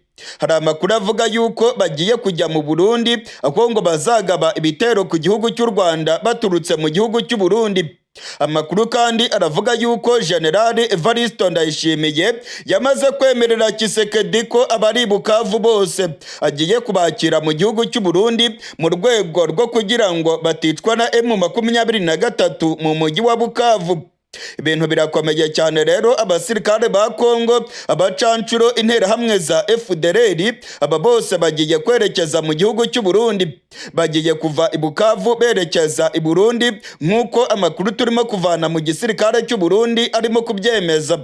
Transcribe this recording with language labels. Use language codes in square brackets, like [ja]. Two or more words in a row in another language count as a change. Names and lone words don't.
[rw] Hari amakuru avuga yuko bagiye kujya mu Burundi aho ngo bazagaba ibitero ku gihugu cy'u Rwanda baturutse mu gihugu cy'u Burundi. Amakuru kandi aravuga yuko General Evariste Ndayishimiye yamaze kwemerera Tshisekedi ko abari Bukavu bose agiye kubakira mu gihugu cy'u Burundi mu rwego rwo kugira ngo baticwa na M23 mu mujyi wa Bukavu. Ibintu birakomeye cyane rero, abasirikare ba Kongo, abacancuro, interahamwe za FDLR, aba bose bagiye kwerekeza mu gihugu cy'u Burundi. Bagiye kuva i Bukavu berekeza i Burundi nk'uko amakuru turimo kuvana mu gisirikare cy'u Burundi arimo kubyemeza.